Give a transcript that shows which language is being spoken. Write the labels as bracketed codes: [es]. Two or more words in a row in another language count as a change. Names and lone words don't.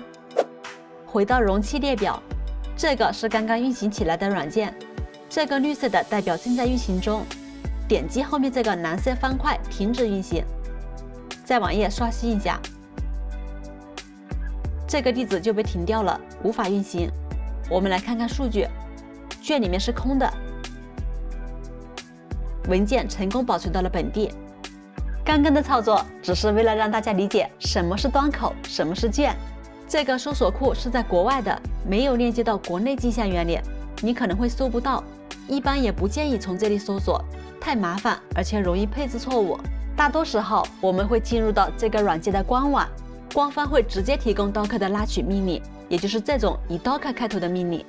[zh] 回到容器列表，這個是剛剛運行起來的軟件， 這個綠色的代表正在運行中，點擊後面這個藍色方塊停止運行。在網頁刷新一下，這個地址就被停掉了，無法運行。我們來看看數據，卷裡面是空的，文件成功保存到了本地。刚刚的操作只是为了讓大家理解什麼是端口，什麼是卷。這個搜索庫是在國外的，沒有鏈接到國內鏡像元裡，你可能會搜不到。一般也不建議從這裡搜索，太麻煩，而且容易配置錯誤。大多時候我們會進入到這個軟件的官網，官方會直接提供 Docker 的拉取命令，也就是這種以 Docker 開頭的命令。